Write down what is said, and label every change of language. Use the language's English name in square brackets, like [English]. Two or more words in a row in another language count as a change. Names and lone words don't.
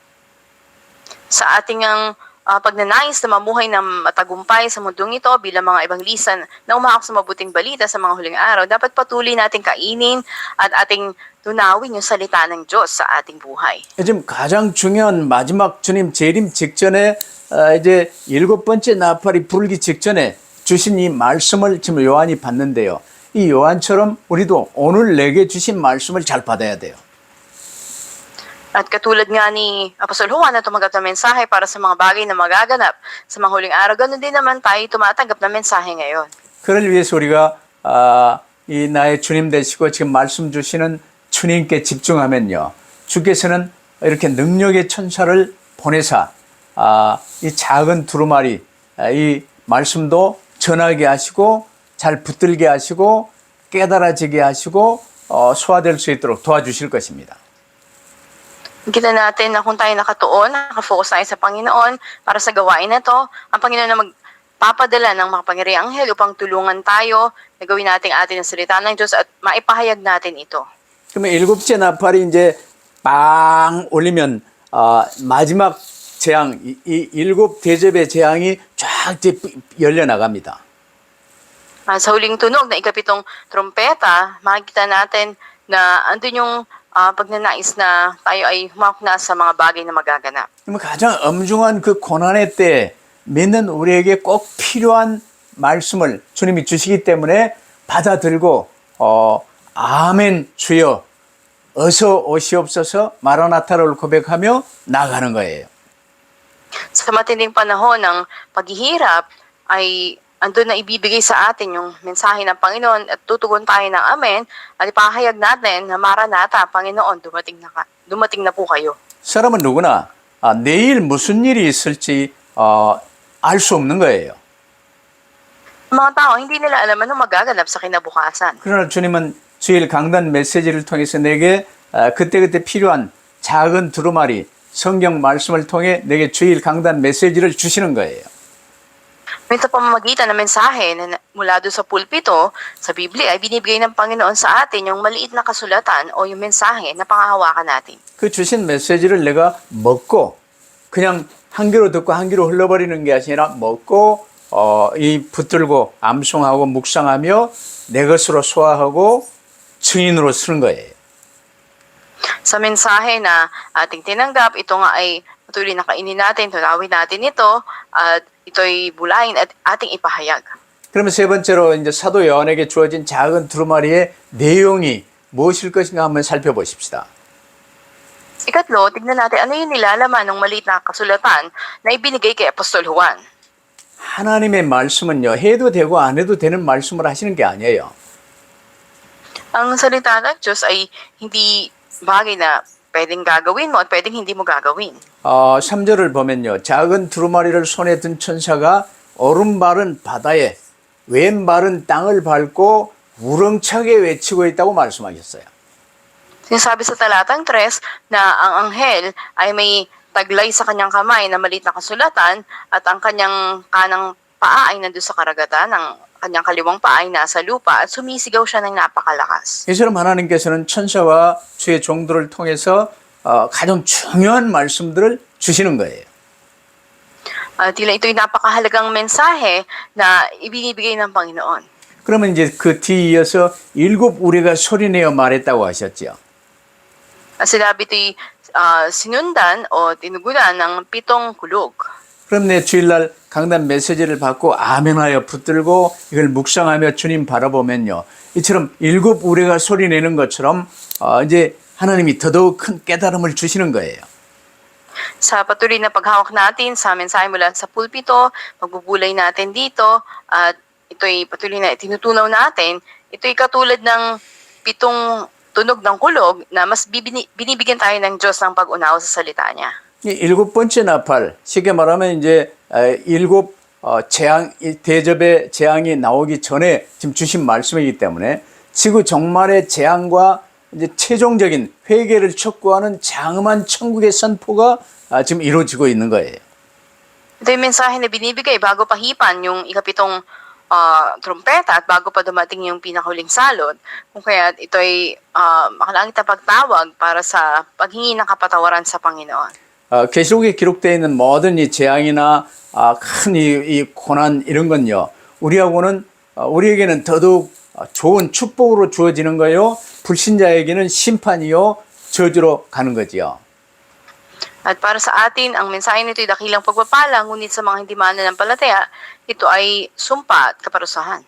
[Filipino] Sa ating ang pagnanais na mamuhay ng matagumpay sa mundong ito bilang mga ebanglisan na umahak sa mabuting balita sa mga huling araw, dapat patuloy nating kainin at ating tunawin yung salita ng Diyos sa ating buhay. [Korean] 지금 가장 중요한 마지막 주님 재림 직전에 이제 7번째 나팔이 불기 직전에 주신 이 말씀을 지금 요한이 받는데요. 이 요한처럼 우리도 오늘 내게 주신 말씀을 잘 받아야 돼요. [Filipino] At katulad nga ni Apostol Juan na tumanggap ng mensahe para sa mga bagay na magaganap sa mga huling araw, ganoon din naman tayo tumatanggap ng mensahe ngayon. [Korean] 그를 위해서 우리가 이 나의 주님 되시고 지금 말씀 주시는 주님께 집중하면요. 주께서는 이렇게 능력의 천사를 보내사 이 작은 두루마리 이 말씀도 전하게 하시고 잘 붙들게 하시고 깨달아지게 하시고 소화될 수 있도록 도와주실 것입니다. [Filipino] Kita natin na kung tayo nakatuon, nakafocus tayo sa Panginoon para sa gawain na to, ang Panginoon na magpapadala ng makapangyarihang anghel upang tulungan tayo na gawin natin atin ang salita ng Diyos at maipahayag natin ito. [Korean] 그러면 7째 나팔이 이제 빵 올리면 마지막 재앙, 이 7 대접의 재앙이 쫙 이제 열려 나갑니다. [Filipino] Sa huling tunog na ikapitong trompeta, makikita natin na andun yung pagnanais na tayo ay humawak na sa mga bagay na magaganap. [Korean] 그러면 가장 엄중한 그 고난의 때 믿는 우리에게 꼭 필요한 말씀을 주님이 주시기 때문에 받아들고 아멘 주여 어서 오시옵소서 마라나타를 고백하며 나가는 거예요. [Filipino] Sa matinding panahon ng paghihirap ay andun na ibibigay sa atin yung mensahe ng Panginoon at tutugon tayo ng amen at ipahayag natin na Maranatha, Panginoon, dumating na po kayo. [Korean] 사람은 누구나 내일 무슨 일이 있을지 알 수 없는 거예요. [Filipino] Mga tao, hindi nila alam anong magaganap sa kinabukasan. [Korean] 그러나 주님은 주일 강단 메시지를 통해서 내게 그때그때 필요한 작은 두루마리 성경 말씀을 통해 내게 주일 강단 메시지를 주시는 거예요. [Filipino] Sa pamamagitan ng mensahe na mula doon sa pulpito, sa Biblia, ay binibigay ng Panginoon sa atin yung maliit na kasulatan o yung mensahe na pangahawakan natin. [Korean] 그 주신 메시지를 내가 먹고 그냥 한 귀로 듣고 한 귀로 흘러버리는 게 아니라 먹고 이 붙들고 암송하고 묵상하며 내 것으로 소화하고 증인으로 쓰는 거예요. [Filipino] Sa mensahe na ating tinanggap, ito nga ay patuloy na kainin natin, tunawin natin ito, at ito'y bulayin at ating ipahayag. [Korean] 그러면 세 번째로 이제 사도 요한에게 주어진 작은 두루마리의 내용이 무엇일 것인가 한번 살펴보십시다. [Filipino] Ikatlo, tignan natin ano yung nilalaman ng maliit na kasulatan na ibinigay kay Apostol Juan. [Korean] 하나님의 말씀은요, 해도 되고 안 해도 되는 말씀을 하시는 게 아니에요. [Filipino] Ang salita ng Diyos ay hindi bagay na pwedeng gagawin mo at pwedeng hindi mo gagawin. [Korean] 3절을 보면요. 작은 두루마리를 손에 든 천사가 오른발은 바다에 왼발은 땅을 밟고 우렁차게 외치고 있다고 말씀하셨어요. [Filipino] Sinasabi sa talatang 3 na ang anghel ay may taglay sa kanyang kamay na maliit na kasulatan at ang kanyang kanang paa ay nandun sa karagatan, ang kanyang kaliwang paa ay nasa lupa at sumisigaw siya ng napakalakas. [Korean] 이처럼 하나님께서는 천사와 주의 종들을 통해서 가장 중요한 말씀들을 주시는 거예요. [Filipino] Tila ito'y napakahalagang mensahe na ibinibigay ng Panginoon. [Korean] 그러면 이제 그 뒤에 이어서 일곱 우레가 소리내어 말했다고 하셨죠. [Filipino] Sinabi ito'y sinundan o tinugunan ng 7 kulog. [Korean] 그럼 내 주일날 강단 메시지를 받고 아멘하여 붙들고 이걸 묵상하며 주님 바라보면요. 이처럼 일곱 우레가 소리내는 것처럼 이제 하나님이 더더욱 큰 깨달음을 주시는 거예요. [Filipino] Sa patuloy na paghawak natin sa mensahe mula sa pulpito, pagbubulay natin dito, at ito'y patuloy na tinutunaw natin, ito'y katulad ng 7 tunog ng kulog na mas binibigyan tayo ng Diyos ng pag-unawa sa salita niya. [Korean] 이 일곱 번째 나팔, 쉽게 말하면 이제 일곱 재앙, 대접의 재앙이 나오기 전에 지금 주신 말씀이기 때문에 지구 종말의 재앙과 이제 최종적인 회개를 촉구하는 장엄한 천국의 선포가 지금 이루어지고 있는 거예요. [Filipino] Ito yung mensahe na binibigay bago pahipan yung ikapitong trompeta at bago pa dumating yung pinakahuling salot. Kung kaya ito ay makalangit na pagtawag para sa paghingi ng kapatawaran sa Panginoon. [Korean] 계시록에 기록되어 있는 모든 이 재앙이나 큰 이 고난 이런 건요. 우리에게는 더더욱 좋은 축복으로 주어지는 거요. 불신자에게는 심판이요. 저주로 가는 거지요. [Filipino] At para sa atin, ang mensahe nito ay dakilang pagpapala, ngunit sa mga hindi mananampalataya, ito ay sumpa at kaparusahan.